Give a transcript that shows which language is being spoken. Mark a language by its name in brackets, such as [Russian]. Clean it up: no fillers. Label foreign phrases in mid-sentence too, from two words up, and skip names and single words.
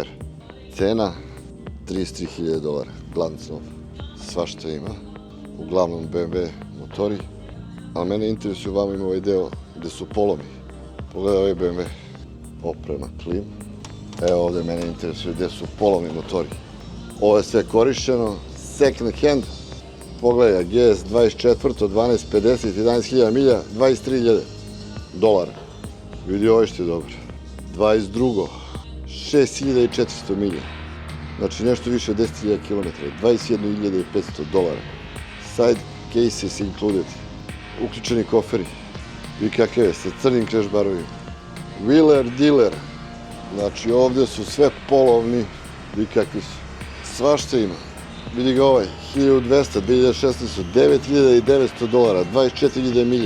[Serbian] Cena $33.000, glanc nov. Svašta ima. Uglavnom BMW motori. Ali mene interesuje, vama ima ovaj deo gde su polomi. Pogledaj ovaj BMW. Oprema, klim. Evo ovdje mene interesuje gde su polovni motori. Ovo je sve korišćeno. [English] Second hand. [Serbian] Pogledaj, GS 24, 1250, 11.000 milja, $23.000. Vidi ovo što je dobro. 22, 6.400 milja. Znači nešto više od 10.000 km, $21.500. [English] Side cases included. [Serbian] Uključeni koferi. Vidi kakav je, sa crnim crash barovima. [English] Wheeler dealer. [Serbian] Znači ovdje su sve polovni. Vidi kakvi su. Svašta ima. Vidi ga ovaj, 1200, 2016, $9.900, 24.000 milja.